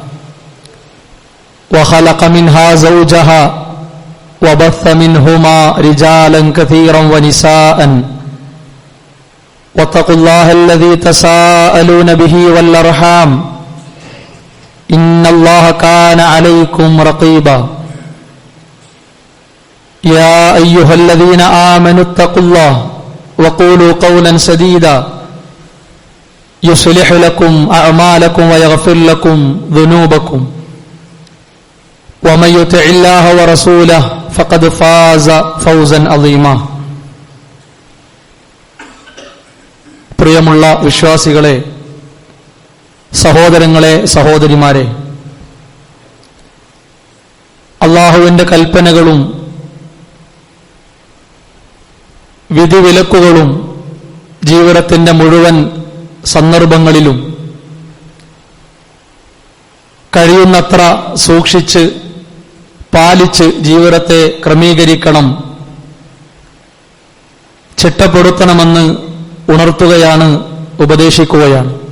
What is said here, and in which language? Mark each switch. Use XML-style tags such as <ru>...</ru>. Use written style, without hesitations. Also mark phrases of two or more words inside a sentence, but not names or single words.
<ar>وخلق منها زوجها وبث منهما رجالا كثيرا ونساء واتقوا الله الذي تساءلون به والأرحام إن الله كان عليكم رقيبا يا أيها الذين آمنوا اتقوا الله وقولوا قولا سديدا يصلح لكم أعمالكم ويغفر لكم ذنوبكم ومن يطع الله ورسوله فقد فاز فوزا عظيما.</ar> <ml>പ്രിയമുള്ള വിശ്വാസികളെ, സഹോദരങ്ങളെ, സഹോദരിമാരെ, അല്ലാഹുവിന്റെ കൽപ്പനകളും വിധിവിലക്കുകളും ജീവിതത്തിന്റെ മുഴുവൻ സന്ദർഭങ്ങളിലും കഴിയുന്നത്ര സൂക്ഷിച്ച് പാലിച്ച് ജീവിതത്തെ ക്രമീകരിക്കണം, ചിട്ടപ്പെടുത്തണമെന്ന് ഉണർത്തുകയാണ്, ഉപദേശിക്കുകയാണ്.</ml>